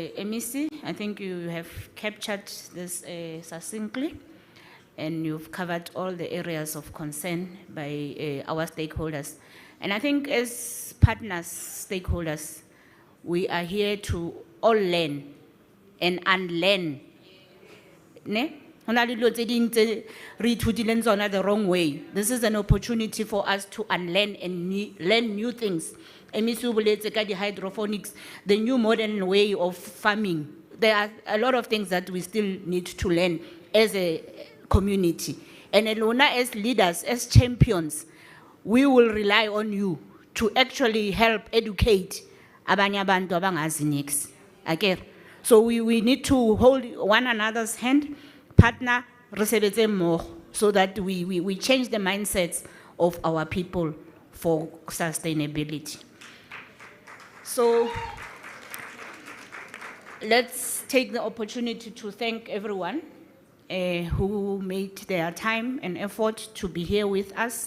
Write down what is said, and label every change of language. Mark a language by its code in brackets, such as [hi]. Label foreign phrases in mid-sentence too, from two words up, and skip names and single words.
[en] I think you have captured this succinctly. and you've covered all the areas of concern by our stakeholders. And I think as partners, stakeholders, we are here to all learn and unlearn. [st] Ne? Ho na le dilo tse ding tse re ithutileng tsona [en] the wrong way. This is an opportunity for us to unlearn and learn new things. Emisi [st] o boletse ka [en] di-hydroponics, the new modern way of farming. There are a lot of things that we still need to learn as a community. And Elona, as leaders, as champions, we will rely on you to actually help educate [xh] abanye abantu abangazi nix. [en] Okay? So we need to hold one another's hand, partner, [st] re sebetse mmogo, [en] so that we change the mindsets of our people for sustainability. So let's take the opportunity to thank everyone who made their time and effort to be here with us.